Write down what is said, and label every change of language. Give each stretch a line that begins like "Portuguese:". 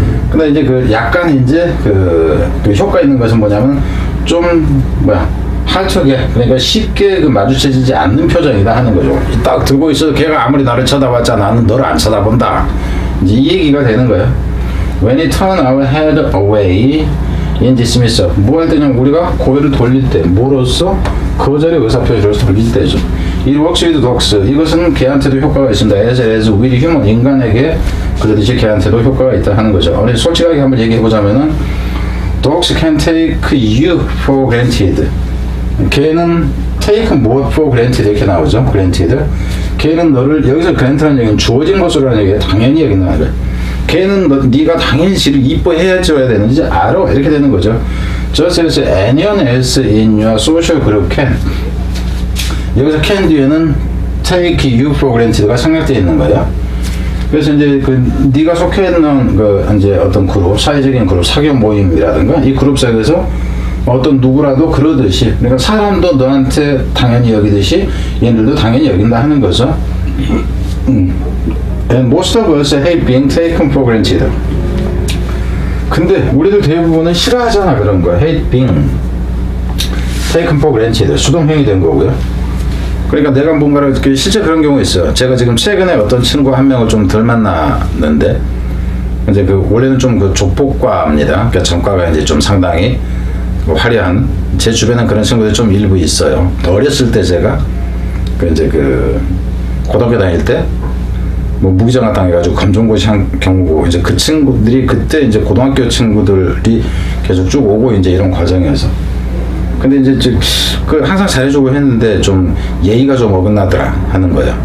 Korean: 근데 이제 그 약간 이제 그 효과 있는 것은 뭐냐면 좀
English: hard to get
Korean: 그러니까 쉽게 그 마주쳐지지 않는 표정이다 하는 거죠. 딱 들고 있어도 걔가 아무리 나를 쳐다봤자 나는 너를 안 쳐다본다. 이제 이 얘기가 되는 거예요.
English: When we turn our head away in dismissal.
Korean: 뭐 할 때냐면 우리가 고개를 돌릴 때 뭐로써 거절의 의사표시로서 돌릴 때죠.
English: It works with dogs.
Korean: 이것은 개한테도 효과가 있습니다.
English: as with human.
Korean: 인간에게 그러듯이 개한테도 효과가 있다 하는 거죠. 우리 솔직하게 한번 얘기해 보자면은
English: dogs can take you for granted.
Korean: 걔는
English: take more for granted
Korean: 이렇게 나오죠.
English: granted.
Korean: 걔는 너를 여기서 grant라는 얘기는 주어진 것으로라는 얘기에 당연히 여긴다는 거예요. 걔는 네가 당연히 지를 이뻐해야 줘야 되는지 알아 이렇게 되는 거죠.
English: Just as anyone else in your social group can.
Korean: 여기서 can 뒤에는
English: take you for granted
Korean: 가 생략되어 있는 거예요. 그래서 이제 그 네가 속해 있는 그 이제 어떤 그룹, 사회적인 그룹, 사교 모임이라든가 이 그룹 속에서 어떤 누구라도 그러듯이 그러니까 사람도 너한테 당연히 여기듯이 얘들도 당연히 여긴다 하는 거죠.
English: And most of us hate being taken for granted.
Korean: 근데 우리들 대부분은 싫어하잖아 그런 거.
English: hate being taken for granted.
Korean: 수동형이 된 거고요. 그러니까 내가 뭔가를 실제 그런 경우 있어요. 제가 지금 최근에 어떤 친구 한 명을 좀 덜 만났는데 이제 그 원래는 좀 그 조폭과입니다. 그러니까 전과가 이제 좀 상당히 화려한 제 주변에 그런 친구들이 좀 일부 있어요. 어렸을 때 제가 그 이제 그 고등학교 다닐 때 뭐 무기징역 당해가지고 검정고시 한 경우고 이제 그 친구들이 그때 이제 고등학교 친구들이 계속 쭉 오고 이제 이런 과정에서 근데 이제 그 항상 잘해주고 했는데 좀 예의가 좀 어긋나더라 하는 거예요.